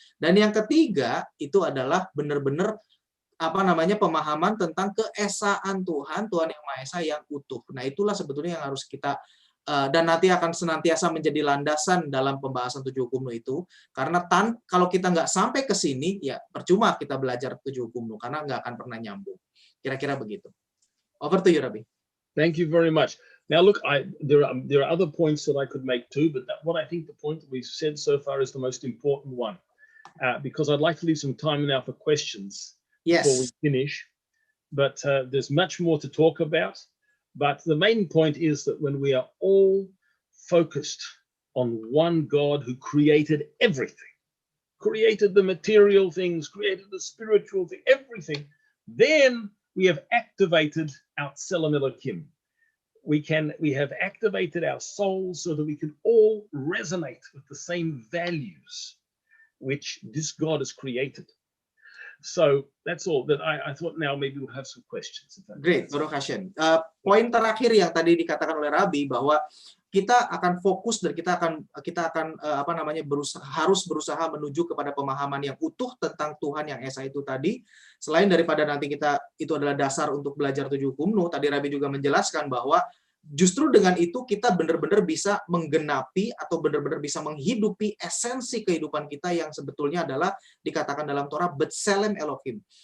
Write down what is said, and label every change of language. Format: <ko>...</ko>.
<id>Dan yang ketiga itu adalah benar-benar pemahaman tentang keesaan Tuhan yang Maha Esa yang utuh. Nah, itulah sebetulnya yang harus kita dan nanti akan senantiasa menjadi landasan dalam pembahasan 7 hukum Nuh itu. Karena kalau kita nggak sampai ke sini, ya percuma kita belajar 7 hukum Nuh, karena nggak akan pernah nyambung. Kira-kira begitu.</id> <en>Over to you, Rabbi. Thank you very much. Now, look, there are other points that I could make too, but what I think the point that we've said so far is the most important one, because I'd like to leave some time now for questions before we finish. But there's much more to talk about. But the main point is that when we are all focused on one God who created everything, created the material things, created the spiritual thing, everything, then we have activated our Tselem Elokim. We have activated our souls so that we can all resonate with the same values which this God has created. So that's all that I thought. Now maybe we'll have some questions. Great, Baruch Hashem.</en> <id>Poin terakhir yang tadi dikatakan oleh Rabbi bahwa kita akan fokus dan kita akan harus berusaha menuju kepada pemahaman yang utuh tentang Tuhan yang Esa itu tadi. Selain daripada nanti kita itu adalah dasar untuk belajar 7 hukum Nuh, tadi Rabbi juga menjelaskan bahwa justru dengan itu kita benar-benar bisa menggenapi atau benar-benar bisa menghidupi esensi kehidupan kita yang sebetulnya adalah dikatakan dalam Torah Betselem Elohim.</id>